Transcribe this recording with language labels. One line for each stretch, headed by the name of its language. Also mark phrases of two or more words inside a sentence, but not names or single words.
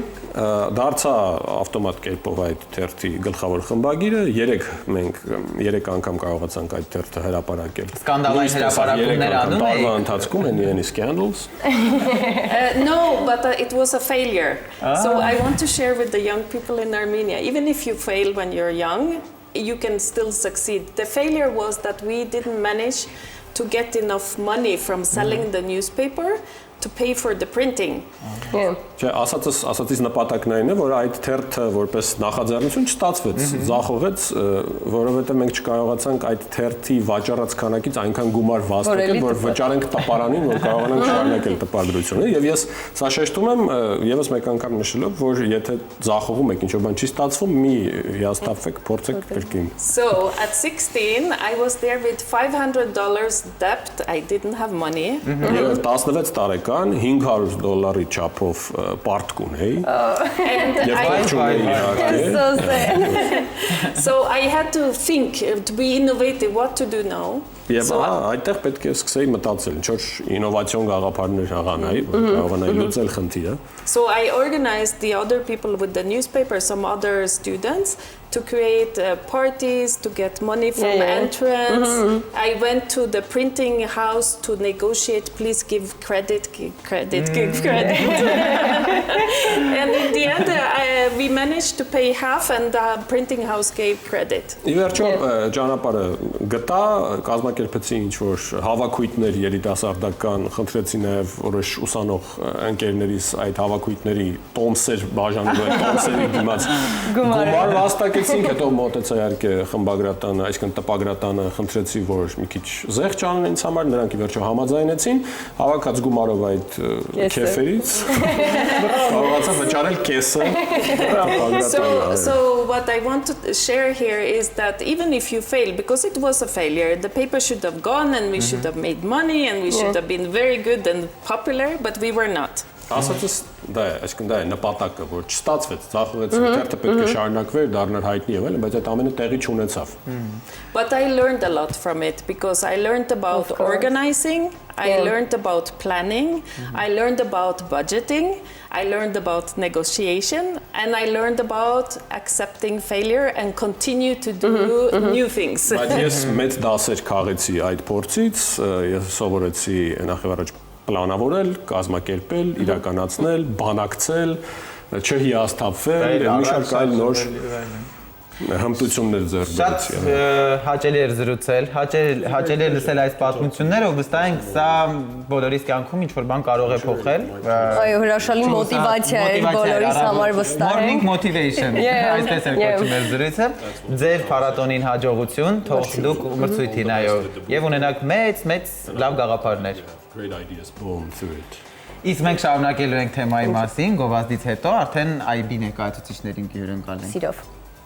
Armenian: Դարձա ավտոմատ կերպով այդ թերթի գլխավոր խմբագիրը, 3 անգամ կարողացանք այդ թերթը հրապարակել։ Սկանդալային հրապարակումներ անում եք։ Տարվա ընթացքում են
English: any scandals? No, but it was a failure. So I want to share with the young people in Armenia, even if you fail when you're young, you can still succeed. The failure was that we didn't manage to get enough money from selling the newspaper to pay for the printing.
Armenian: Չէ, ասացից նպատակն այն է, որ այդ թերթը որպես նախաձեռնություն չստացվեց, ձախողեց, որովհետև մենք չկարողացանք այդ թերթի վաճառած քանակից այնքան գումար վաստակել, որ վճարենք տպարանին, որ կարողանանք շարունակել տպագրությունը, եւ ես սա շեշտում եմ եւս մեկ անգամ նշելով, որ եթե ձախողում եք, ինչ-որ բան չի ստացվում, մի հիասթափվեք, փորձեք կրկին։
English: So at 16 I was there with $500 debt. I didn't have money.
Armenian: 16 տարեկան $500 չափով պարտք ունեի։
English: So I had to think, to be innovative, what to do now.
Armenian: Եվ այդտեղ պետք է սկսեի մտածել, ինչ-որ ինովացիոն գաղափարներ հաղանայի, որ կարողանայի լուծել խնդիրը։
English: So I organized the other people with the newspaper, some other students, to create parties, to get money from entrance. I went to the printing house to negotiate, please give credit, give credit. And in the end, we managed to pay half and the printing house gave credit.
Armenian: Ի վերջո ճանապարհը գտա, կազմակերպեցի ինչ-որ հավաքույթներ երիտասարդական, խնդրեցի նաև որոշ ուսանող ընկերներիս այդ հավաքույթների տոմսեր բաժանելու այդ տոմսերի դիմաց գումար վաստակեցինք, հետո մոտեցա իհարկե խմբագրատանը, այսինքն տպագրատանը խնդրեցի, որ մի քիչ զեղչ անեն ինձ համար, նրանք ի վերջո համաձայնեցին, հավաքած գումարով այդ քեֆերից կարողացա վճարել կեսը տպագրատանը։
English: So what I want to share here is that even if you fail, because it was a failure, the paper should have gone and we should have made money and we should have been very good and popular, but we were not.
Armenian: Ասածս դա է, այսինքն դա է նպատակը, որ չստացվեց, ցախվեց, թերթը պետք է շարունակվեր, դառնար հայտնի եղել, բայց այդ ամենը տեղի չունեցավ։
English: But I learned a lot from it because I learned about organizing, I learned about planning, I learned about budgeting, I learned about negotiation, and I learned about accepting failure and continue to do new things.
Armenian: Բայց ես մեծ դասեր քաղեցի այդ փորձից, ես սովորեցի նախ պլանավորել, կազմակերպել, իրականացնել, բանակցել, չհիասթափվել, մի շարք այլ նոր հմտություններ ձեռք բերեցի։ Շատ հաճելի էր զրուցել, հաճելի էր լսել այս պատմությունները, վստահ ենք սա բոլորիս կյանքում ինչ-որ բան կարող է փոխել։ Այո, հրաշալի մոտիվացիա է բոլորիս համար վստահ ենք։
English: Morning motivation,
Armenian: այսպես էր կոչվում մեր զրույցը։ Ձեր փառատոնին հաջողություն, թող դուք մրցույթին այո, եւ ունենաք մեծ լավ գաղափարներ։
English: Great ideas born through it.
Armenian: Իսկ մենք շարունակելու ենք թեմայի մասին, գովազդից հետո արդեն IB ներկայացուցիչներին կհյուրընկալենք։ Սիրով։